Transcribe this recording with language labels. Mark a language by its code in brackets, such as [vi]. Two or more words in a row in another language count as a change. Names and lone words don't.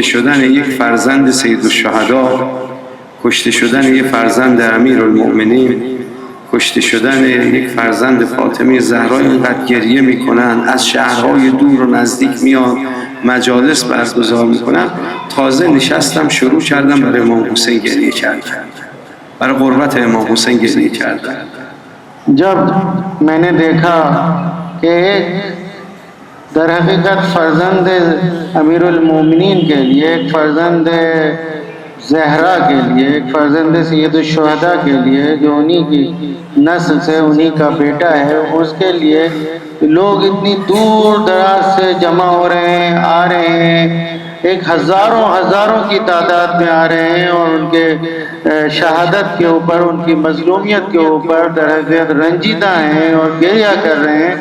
[fa] شدن یک فرزند سیدالشهدا، کشته شدن یک فرزند امیرالمؤمنین، کشته شدن یک فرزند فاطمه زهرا اینقدر گریه میکنن، از شهرهای دور و نزدیک میان مجالس برگزار میکنن، تازه نشستم شروع کردم برای امام حسین گریه کردن، برای قربت امام حسین گریه کردن. [ur] جب میں نے دیکھا کہ ایک در حقیقت فرزند امیرالمومنین کے لیے، ایک فرزند زہرا کے لیے, ایک فرزند سیدالشہدا کے لیے جو انہیں کی نسل سے انہیں کا بیٹا ہے، اس کے لیے لوگ اتنی دور دراز سے جمع ہو رہے ہیں، آ رہے ہیں، ایک ہزاروں کی تعداد میں آ رہے ہیں اور ان کے شہادت کے اوپر، ان کی مظلومیت کے اوپر دراصل رنجیدہ ہیں اور گریہ کر رہے ہیں.